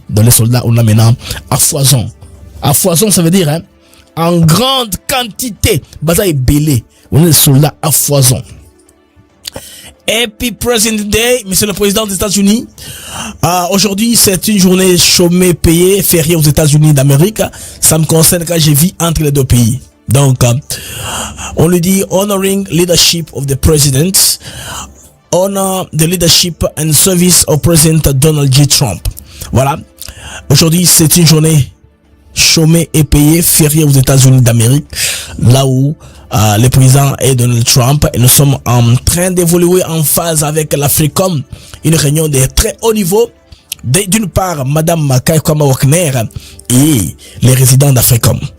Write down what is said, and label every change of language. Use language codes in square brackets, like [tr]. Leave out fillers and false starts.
[fr] Dans les soldats, on a maintenant à foison. À foison, ça veut dire, hein, en grande quantité. [ln] Baza est belé. [fr] On est des soldats à foison. [en] Happy President Day, [fr] Monsieur le Président des États-Unis. Aujourd'hui, c'est une journée chômée, payée, fériée aux États-Unis d'Amérique. Ça me concerne quand j'ai vis entre les deux pays. Donc, on lui dit [en] honoring leadership of the president, honor the leadership and service of President Donald J. [fr] Trump. Voilà. Aujourd'hui, c'est une journée chômée et payée, fériée aux États-Unis d'Amérique, là où le président est Donald Trump, et nous sommes en train d'évoluer en phase avec l'Africom, une réunion de très haut niveau. D'une part, Madame Kaikwama Wagner et les résidents d'Africom.